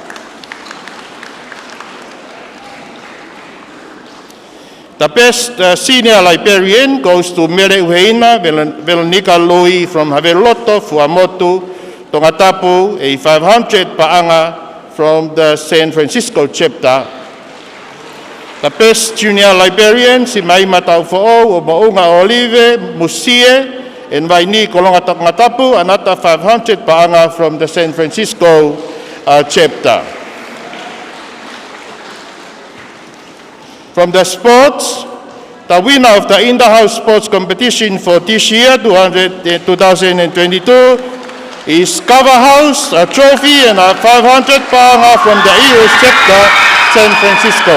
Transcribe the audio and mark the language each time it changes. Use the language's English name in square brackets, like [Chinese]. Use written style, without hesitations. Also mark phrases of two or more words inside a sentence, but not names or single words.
[English] The best senior librarian goes to Mere Uheina Veronica Lui from Haveloto, Fuamotu, Tongatapu, a 500 paanga from the San Francisco chapter. The best junior librarian, Simaima Taufo'o o Mounga Olive Musie and Vaini Kolonga Tongatapu, another 500 paanga from the San Francisco chapter. From the sports, the winner of the in-the-house sports competition for this year, 2022, is Cover House, a trophy and a 500 paanga from the US chapter, San Francisco.